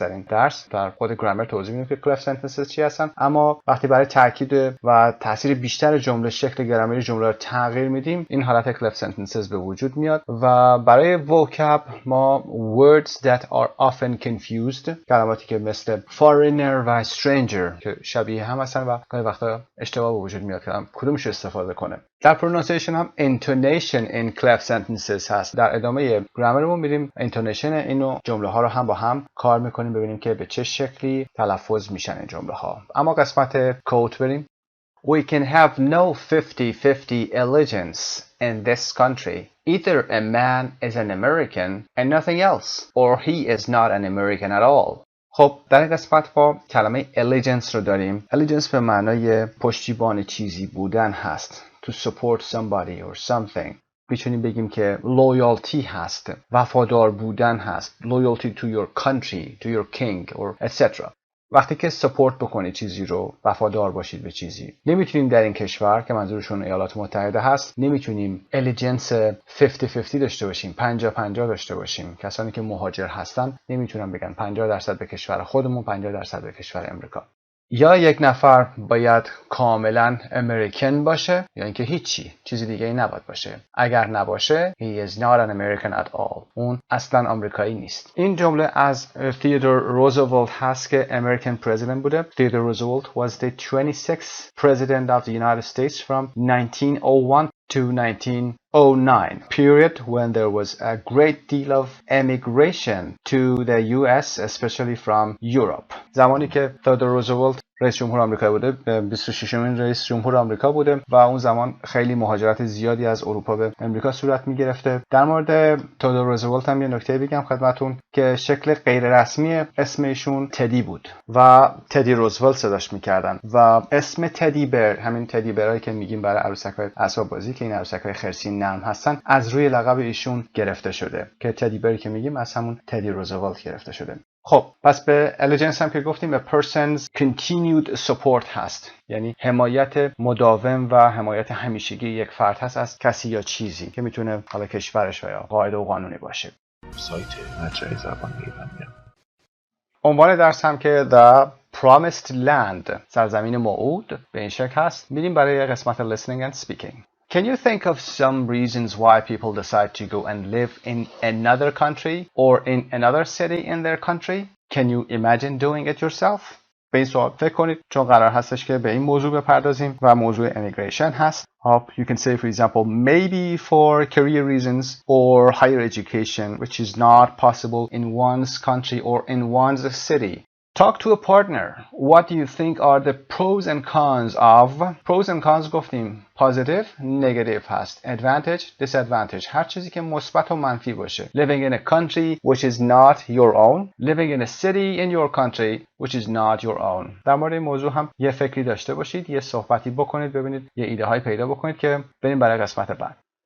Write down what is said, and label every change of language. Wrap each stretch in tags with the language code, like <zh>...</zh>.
<fa>در این درس در خود گرامر توضیح میدیم که cleft sentences چی هستن، اما وقتی برای تاکید و تاثیر بیشتر جمله شکل گرامری جمله رو تغییر میدیم این حالت cleft sentences به وجود میاد. و برای vocab ما</fa> <en>words that are often confused،</en> <fa>کلماتی که مثل foreigner و stranger که شبیه هم هستن و گاهی وقتا اشتباه به وجود میاد که کدومش استفاده کنه. در pronunciation هم</fa> <en>intonation in cleft sentences</en> <fa>هست. در ادامه گرامرمون میریم intonation اینو جمله ها رو هم با هم کار میکنیم ببینیم که به چه شکلی تلفظ میشن این جمله ها. اما قسمت کوت بریم.</fa> <en>We can have no 50-50 allegiance in this country. Either a man is an American and nothing else, or he is not an American at all.</en> <fa>خب در این قسمت با کلمه allegiance رو داریم. allegiance به معنای پشتیبان چیزی بودن هست.</fa> <en>To support somebody or something.</en> <fa>میتونیم بگیم که loyalty هست. وفادار بودن هست.</fa> <en>Loyalty to your country, to your king or etc.</en> <fa>وقتی که سپورت بکنید چیزی رو، وفادار باشید به چیزی. نمیتونیم در این کشور که منظورشون ایالات متحده هست نمیتونیم الیجنس 50-50 داشته باشیم، 50-50 داشته باشیم. کسانی که مهاجر هستن نمیتونن بگن 50% به کشور خودمون، 50% به کشور امریکا. یا یک نفر باید کاملا امریکن باشه یا اینکه هیچی چیزی دیگه ای نباید باشه. اگر نباشه</fa> <en>he is not an American at all.</en> <fa>اون اصلا آمریکایی نیست. این جمله از تئودور روزولت هست که</fa> <en>American president</en> <fa>بوده.</fa> <en>Theodore Roosevelt was the 26th president of the United States from 1901 to 1909, period when there was a great deal of emigration to the US, especially from Europe.</en> <fa>زمانی که تئودور روزولت رئیس جمهور آمریکا بوده، 26مین رئیس جمهور آمریکا بوده و اون زمان خیلی مهاجرت زیادی از اروپا به امریکا صورت می‌گرفته. در مورد تئودور روزولت هم یه نکته بگم خدمتتون که شکل غیر رسمی اسم ایشون تدی بود و تدی روزولت صداش می‌کردن و اسم تدی بر، همین تدی برایی که میگیم برای عروسک‌های اسباب بازی که این عروسک‌های خرسی نرم هستن، از روی لقب ایشون گرفته شده که تدی بری که میگیم از همون تدی روزولت گرفته شده. خب پس به allegiance هم که گفتیم a person's continued support هست، یعنی حمایت مداوم و حمایت همیشگی یک فرد هست از کسی یا چیزی که میتونه حالا کشورش و یا قاعده و قانونی باشه. سایت مجموعه زبان ایرانی. عنوان درس هم که The Promised Land، سرزمین موعود، به این شکل هست. میریم برای قسمت</fa> <en>listening and speaking. Can you think of some reasons why people decide to go and live in another country or in another city in their country? Can you imagine doing it yourself?</en> <fa>به این سوال فکر کنید چون قرار هستش که به این موضوع بپردازیم و موضوع immigration هست.</fa> <en>You can say for example maybe for career reasons or higher education which is not possible in one's country or in one's city. Talk to a partner. What do you think are the pros and cons of? Pros and cons</en> <fa>گفتیم</fa> <en>positive, negative هست. Advantage, disadvantage.</en> <fa>هر چیزی که مثبت و منفی باشه.</fa> <en>Living in a country which is not your own. Living in a city in your country which is not your own.</en> <fa>در مورد این موضوع هم یه فکری داشته باشید، یه صحبتی بکنید، ببینید یه ایده های پیدا بکنید که بریم برای قسمت بعد.</fa>